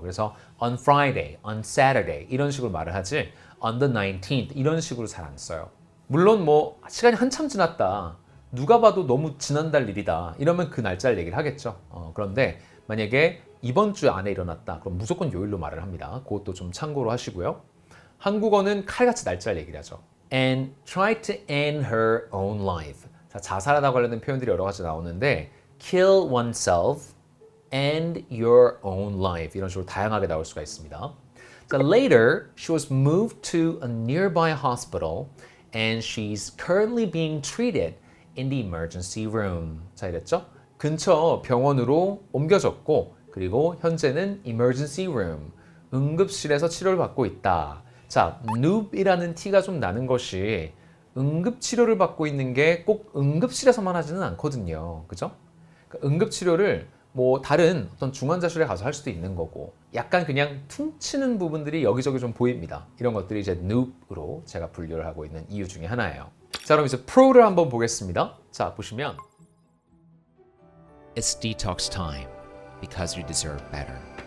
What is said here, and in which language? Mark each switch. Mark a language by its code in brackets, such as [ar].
[ko] 그래서 [en] on Friday, on Saturday [ko] 이런 식으로 말을 하지 [en] on the 19th [ko] 이런 식으로 잘 안 써요. 물론 뭐 시간이 한참 지났다. 누가 봐도 너무 지난달 일이다. 이러면 그 날짜를 얘기를 하겠죠. 그런데 만약에 이번 주 안에 일어났다. 그럼 무조건 요일로 말을 합니다. 그것도 좀 참고로 하시고요. 한국어는 칼같이 날짜를 얘기를 하죠. [en] And try to end her own life. [ko] 자, 자살하다 관련된 표현들이 여러 가지 나오는데 [en] kill oneself, end your own life [ko] 이런 식으로 다양하게 나올 수가 있습니다. [en] 자, later she was moved to a nearby hospital and she's currently being treated in the emergency room. [ko] 자, 이랬죠? 근처 병원으로 옮겨졌고 그리고 현재는 emergency room, 응급실에서 치료를 받고 있다. 자, noob이라는 티가 좀 나는 것이 응급치료를 받고 있는 게 꼭 응급실에서만 하지는 않거든요. 그죠? 그러니까 응급치료를 뭐 다른 어떤 중환자실에 가서 할 수도 있는 거고 약간 그냥 퉁치는 부분들이 여기저기 좀 보입니다. 이런 것들이 이제 noob으로 제가 분류를 하고 있는 이유 중에 하나예요. 자, 그럼 이제 프로를 한번 보겠습니다. 자, 보시면 [en] It's detox time because you deserve better.